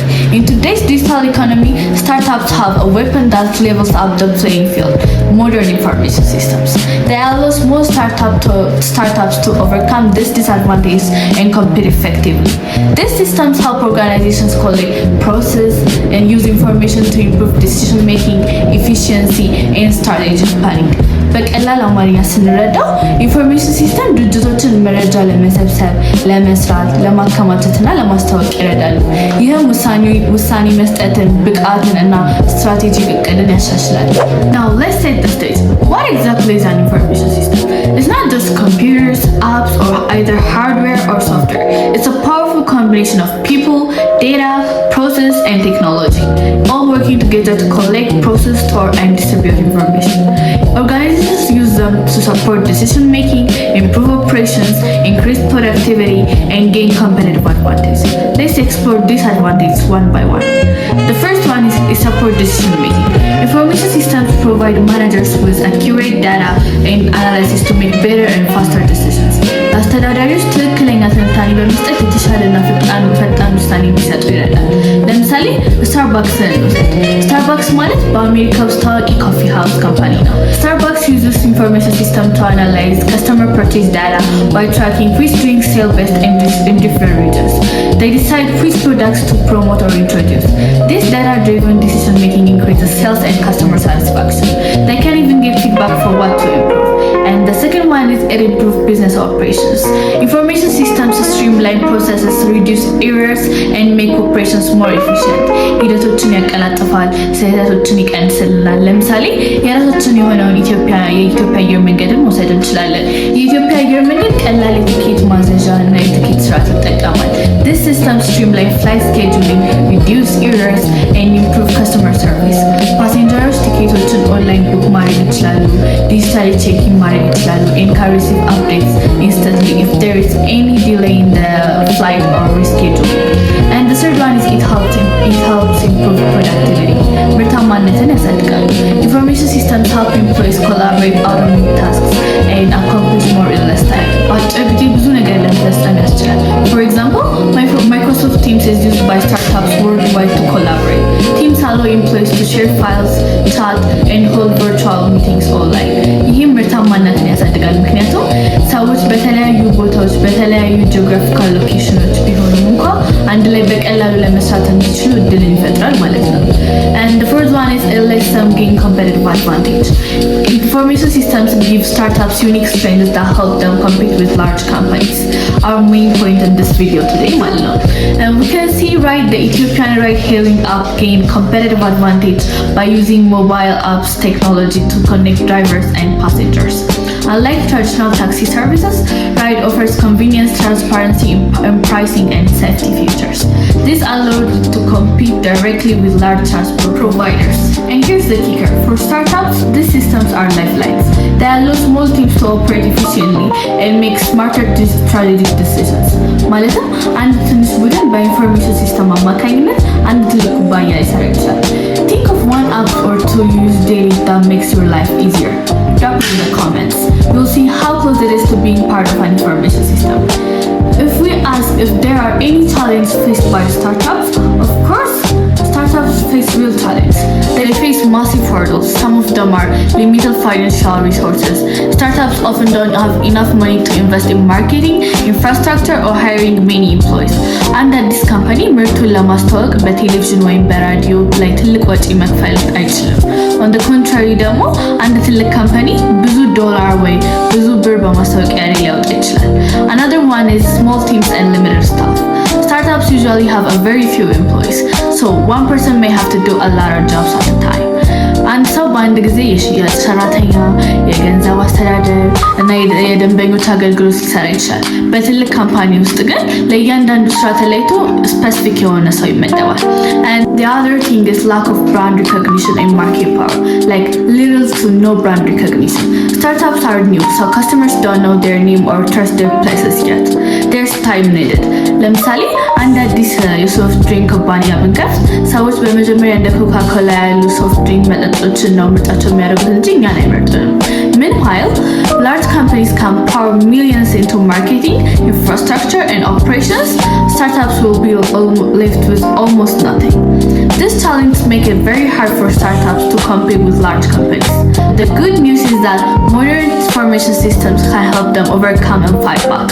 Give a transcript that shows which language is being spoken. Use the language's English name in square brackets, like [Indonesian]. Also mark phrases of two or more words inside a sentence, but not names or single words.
[English] In today's digital economy, startups have a weapon that levels up the playing field: modern information systems. They allow small startups to overcome these disadvantages and compete effectively. These systems help organizations collect, process, and use information to improve decision making, efficiency, and strategic planning. [Amharic] በቀላል አማርኛ ስንረዳው [English] information system [Amharic] ድርጅቶችን መረጃ ለመሰብሰብ፣ ለመስራት፣ ለማከማቸትና ለማስተዋወቅ ይረዳሉ። ይህም ውሳኔ መስጠትን፣ ብቃትን እና ስትራቴጂክ እቅድን ያሻሽላል። [English] Now let's set the stage. What exactly is an information system? It's not just computers, apps, or either hardware or software. It's a powerful combination of people, data, process, and technology, all working together to collect, process, store, and distribute information. Organizations use them to support decision making, improve operations, increase productivity, and gain competitive advantage. Let's explore these advantages one by one. The first one is support decision making. Information systems provide managers with accurate data and analysis to make better and faster decisions. [Amharic] አስተዳዳሪዎች ትክክለኛ ትንታኔ በመስጠት የተሻለና ፈጣን ውሳኔ እንዲሰጡ ይረዳል። ለምሳሌ ስታርባክስን እንውሰድ። ስታርባክስ ማለት በአሜሪካ ውስጥ ታዋቂ [English] coffee house company [Amharic] ነው። [English] Starbucks uses information system to analyze customer purchase data by tracking which drinks sell best in different regions. They decide which products to promote or introduce. This data-driven decision making increases sales and customer satisfaction. They can even give feedback for what to improve. And the second one is it improves business operations. Information systems streamline processes, reduce errors, and make operations more efficient. [Amharic] ሂደቶችን ያቀላጥፋል፣ ስህተቶችን ይቀንስልናል። ለምሳሌ የራሳችን የሆነውን የኢትዮጵያ አየር መንገድን መውሰድ እንችላለን። የኢትዮጵያ አየር መንገድ ቀላል የቲኬት ማዘዣ እና የቲኬት ስርዓት ይጠቀማል። [English] This system streamline flight scheduling, reduce errors, and improve customer service. [Amharic] ፓሴንጀሮች ቲኬቶችን [English] online book [Amharic] ማድረግ ይችላሉ፣ [English] digitally checking [Amharic] ማድረግ ይችላሉ, [English] and can receive updates instantly if there is any delay in the flight or rescheduling. And the third one is it helps improve productivity. [Amharic] ምርታማነትን ያሳድጋሉ። [English] Information systems help employees collaborate, automate tasks, and accomplish more in less time. [Amharic] በአጭር ጊዜ ብዙ ነገር ለመፈጸም ያስችላል። [English] For example, Microsoft Teams is used by startups worldwide to collaborate. Teams allow employees to share files, chat, and hold virtual meetings online. [Amharic] ይህም ምርታማነትን ያሳድጋል። ምክንያቱም ሰዎች በተለያዩ ቦታዎች በተለያዩ [English] geographical locations [Amharic] ቢሆኑም እንኳ አንድ ላይ በቀላሉ ለመስራት እንዲችሉ እድልን ይፈጥራል ማለት ነው። [English] And the fourth one is it lets them gain competitive advantage. Information systems give startups unique strengths that help them compete with large companies. Our main point in this video today [Amharic] ማለት ነው. [English] And we can see the Ethiopian ride-hailing app gain competitive advantage by using mobile apps technology to connect drivers and passengers. Unlike traditional taxi services, Ride offers convenience, transparency in pricing, and safety features. This allows it to compete directly with large transport providers. And here's the kicker: for startups, these systems are lifelines. They allow small teams to operate efficiently and make smarter strategic decisions. [Amharic] ማለትም አንድ ትንሽ ቡድን በኢንፎርሜሽን ሲስተም አማካኝነት አንድ ትልቅ ኩባንያ ሊሰራ ይችላል። [English] Think of one app or two you use daily that makes your life easier. Drop it in the comments. We'll see how close it is to being part of an information system. If we ask if there are any challenges faced by startups, of course, startups face real challenges. They face massive hurdles. Some of them are limited financial resources. Startups often don't have enough money to invest in marketing, infrastructure, or hiring many employees. And at this company, [Amharic] ምርቱን ለማስተዋወቅ በቴሌቪዥን ወይም በራዲዮ ላይ ትልቅ ወጪ መክፈል አይችልም። [English] On the contrary [Amharic] ደግሞ አንድ ትልቅ ካምፓኒ ብዙ ዶላር ወይ ብዙ ብር በማስታወቂያ ላይ ሊያወጣ ይችላል። [English] Another one is small teams and limited staff. Startups usually have a very few employees, so one person may have to do a lot of jobs at a time. [Amharic] አንድ ሰው በአንድ ጊዜ የሽያጭ ሰራተኛ፣ የገንዘብ አስተዳደር እና የደንበኞች አገልግሎት ሊሰራ ይችላል። በትልቅ ካምፓኒ ውስጥ ግን ለእያንዳንዱ ስራ ተለይቶ ስፔሲፊክ የሆነ ሰው ይመደባል። [English] And the other thing is lack of brand recognition and market power, like little to no brand recognition. Startups are new, so customers don't know their name or trust their places yet. There's time needed. [Amharic] ለምሳሌ አንድ አዲስ የሶፍት ድሪንክ ኩባንያ ብንከፍት ሰዎች በመጀመሪያ እንደ ኮካ ኮላ ያሉ [English] soft drink [Amharic] መጠጦችን ነው ምርጫቸው የሚያደርጉት እንጂ እኛን አይመርጡንም። [English] Meanwhile, large companies can pour millions into marketing, infrastructure, and operations. Startups will be left with almost nothing. These challenges make it very hard for startups to compete with large companies. The good news is that modern information systems can help them overcome and fight back.